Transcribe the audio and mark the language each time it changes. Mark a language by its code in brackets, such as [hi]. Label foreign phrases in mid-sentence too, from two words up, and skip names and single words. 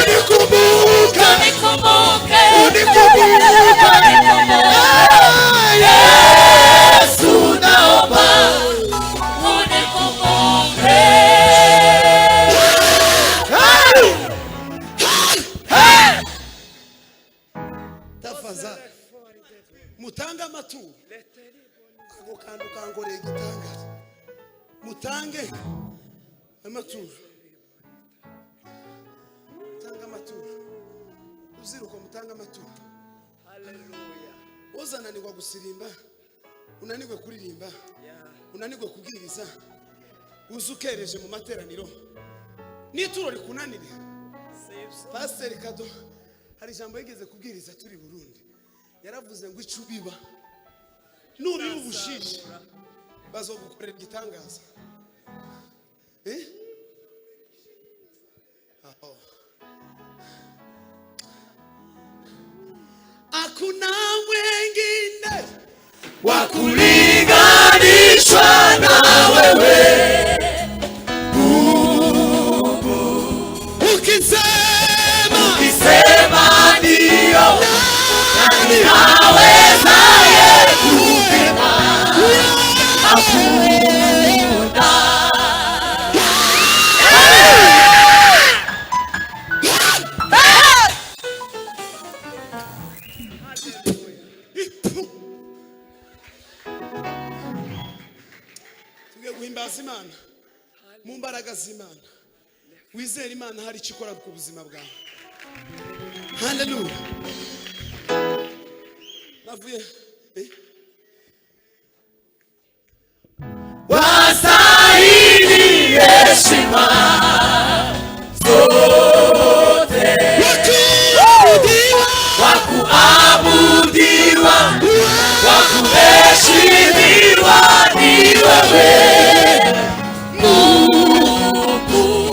[sw] Yesu naomba unikumbuke. [rn] tafadhali mutange amaturo. Ako kantu kangoreye igitangaza. Mutange amaturo. Mutange amaturo. Uziruko mutange amaturo. Haleluya. Uzananirwa gusirimba, unanirwe kuririmba, unanirwe kubwiriza, uzukereje mu materaniro, n'ituro rikunanire. Pastor Kado hari ijambo yigeze kubwiriza turi Burundi, yaravuze ngo icubiba nuri ubushishi bazogukorera igitangaza. [sw] Hakuna mwengine Wa kulinganishwa na wewe, ukisema ndio, nani awezaye kupinga? Hakuna. [rn] tugiye guhimbaza Imana mu mbaraga z'Imana. Wizera Imana hari icyo ikora ku buzima bwawe. Haleluya. Navuye [sw] Wastahili heshima zote, wa kuabudiwa, wa kuheshimiwa ni wewe Mungu,